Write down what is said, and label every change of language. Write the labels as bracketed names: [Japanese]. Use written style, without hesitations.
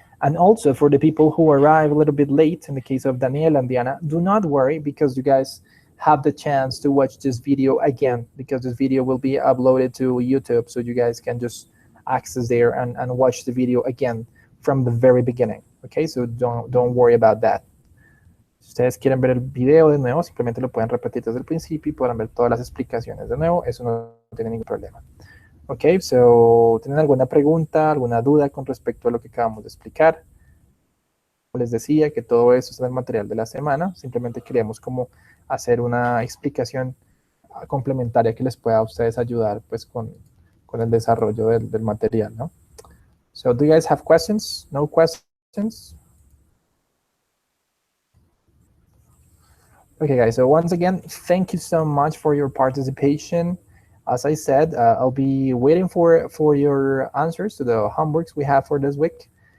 [English] And also for the people who arrive a little bit late, in the case of Daniel and Diana, do not worry because you guys have the chance to watch this video again because this video will be uploaded to YouTube. So you guys can just access there and watch the video again from the very beginning. Okay, so don't worry about that. [Spanish] Si ustedes quieren ver el video de nuevo, simplemente lo pueden repetir desde el principio y podrán ver todas las explicaciones de nuevo. Eso no tiene ningún problema. Ok, so, ¿tienen alguna pregunta, alguna duda con respecto a lo que acabamos de explicar? Les decía que todo eso es el material de la semana. Simplemente queremos como hacer una explicación complementaria que les pueda a ustedes ayudar pues con el desarrollo del material, ¿no? [English] So, do you guys have questions? No questions? Okay, guys, so once again, thank you so much for your participation. As I said, I'll be waiting for your answers to the homeworks we have for this week.